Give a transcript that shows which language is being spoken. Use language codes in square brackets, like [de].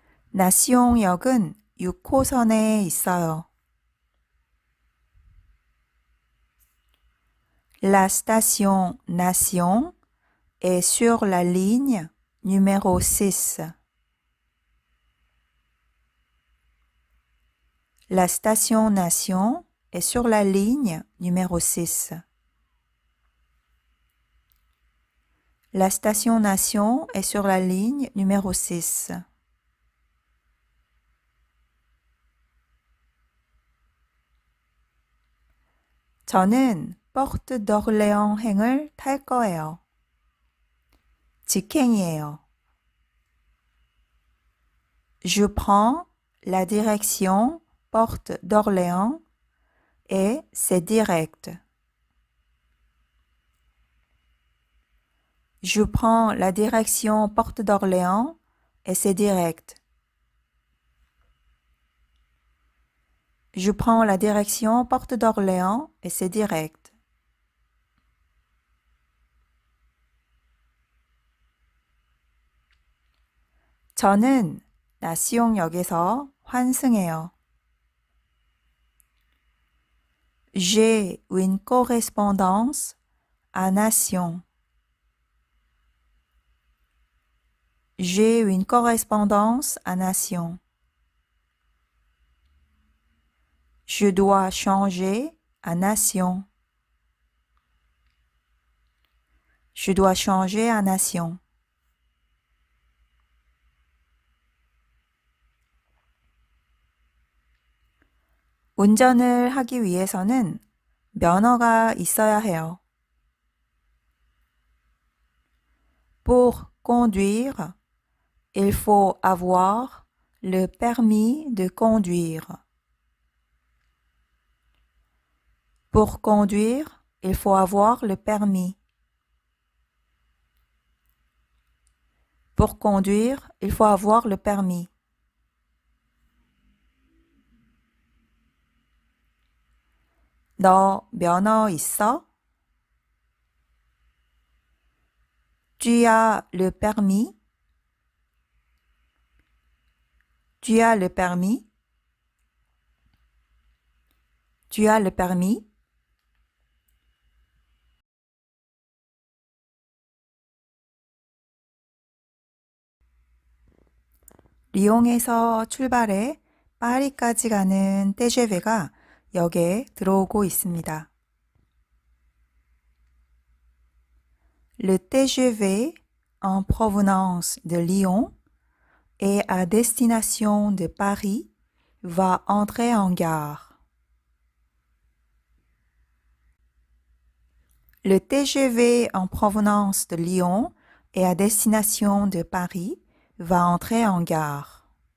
[ko] 나시옹역은 6호선에 있어요. [fr] La station Nation est sur la ligne numéro 6. La station Nation est sur la ligne numéro 6. La station Nation est sur la ligne numéro 6. [ko] 저는 포르트 d'Orléans 행을 탈 거예요. 직행이에요. [fr] Je prends la direction Porte d'Orléans et c'est direct. Je prends la direction Porte d'Orléans et c'est direct. Je prends la direction Porte d'Orléans et c'est direct. [ko] 저는 나시옹역에서 환승해요. [fr] J'ai une correspondance à Nation. J'ai une correspondance à Nation. Je dois changer à Nation. Je dois changer à Nation. [ko] 운전을 하기 위해서는 면허가 있어야 해요. [fr] Pour conduire, il faut avoir le permis de conduire. Pour conduire, il faut avoir le permis. Pour conduire, il faut avoir le permis. [ko] 너 면허 있어? [fr] Tu as le permis? Tu as le permis? Tu as le permis? [ko] 리옹에서 출발해 파리까지 가는 TGV가 역에 들어오고 있습니다. [fr] Le TGV en provenance de Lyon et à destination de Paris va entrer en gare. Le TGV en provenance de Lyon et à destination de Paris va entrer en gare.